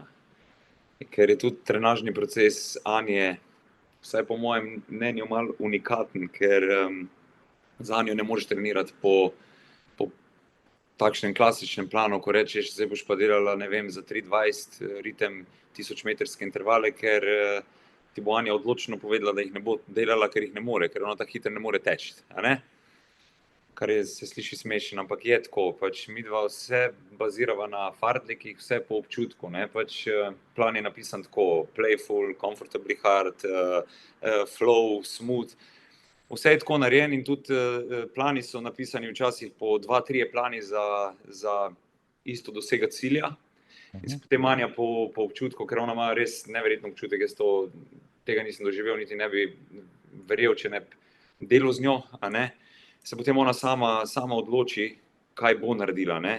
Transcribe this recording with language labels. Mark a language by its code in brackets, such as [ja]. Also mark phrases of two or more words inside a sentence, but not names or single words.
[sl] Ker je tudi trenažni proces Anje, vsaj po mojem mnenju, malo unikaten, ker z Anjo ne moreš trenirati po takšnem klasičnem planu, ko rečeš, zdaj boš pa delala, ne vem, za 3:20 ritem 1000-metrske intervale, ker ti bo Anja odločno povedala, da jih ne bo delala, ker jih ne more, ker ona tako hitro ne more teči, a ne? Kar se sliši smešno, ampak je tako, pač midva vse bazirava na fartlikih, vse po občutku, ne, pač plan je napisan tako, [en] playful, comfortably hard, flow, smooth, [sl] vse je tako narejen in tudi plani so napisani včasih po 2-3 plani za isto dosega cilja. In se potem Anja po občutku, ker ona ima res neverjetno občutek, jaz tega nisem doživel, niti ne bi verjel, če ne delal z njo, a ne, se potem ona sama odloči, kaj bo naredila, ne.